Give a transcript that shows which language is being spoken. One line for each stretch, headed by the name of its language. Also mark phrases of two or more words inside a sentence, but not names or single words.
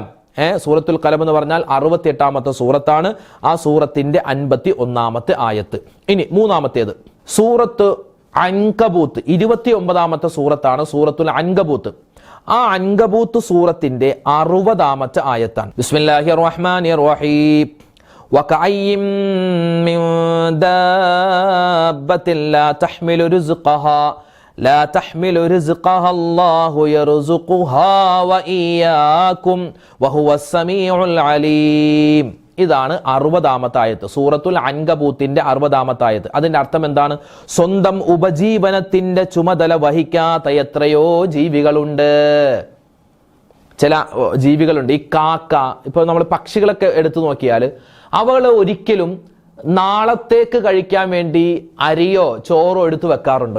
Malayalam: സൂറത്തുൽ ഖലം എന്ന് പറഞ്ഞാൽ 68-ാമത്തെ സൂറത്താണ്. ആ സൂറത്തിന്റെ 51-ാമത്തെ ആയത്ത്. ഇനി മൂന്നാമത്തേത് സൂറത്ത് അൻകബൂത്ത്, 29-ാമത്തെ സൂറത്താണ് സൂറത്തുൽ അൻകബൂത്ത്. ആ അൻകബൂത്ത് സൂറത്തിന്റെ 60-ാമത്തെ ആയത്താണ്.
Arabic: بسم الله الرحمن الرحيم. وَكَأَيٍّ مِّن دَابَّةٍ لَا تَحْمِلُ رِزْقَهَا اللَّهُ يَرْزُقُهَا وَإِيَّاكُمْ وَهُوَ السَّمِيعُ الْعَلِيمُ.
Malayalam: ഇതാണ് 60-ാമത്തെ ആയത്ത്, സൂറത്തുൽ അൻകബൂത്തിന്റെ 60-ാമത്തെ ആയത്ത്. അതിന്റെ അർത്ഥം എന്താണ്? സ്വന്തം ഉപജീവനത്തിന്റെ ചുമതല വഹിക്കാത്ത എത്രയോ ജീവികളുണ്ട്. ചില ജീവികളുണ്ട്, ഈ കാക്ക, ഇപ്പൊ നമ്മൾ പക്ഷികളൊക്കെ എടുത്തു നോക്കിയാൽ അവകൾ ഒരിക്കലും നാളത്തേക്ക് കഴിക്കാൻ വേണ്ടി അരിയോ ചോറോ എടുത്തു വെക്കാറുണ്ടോ?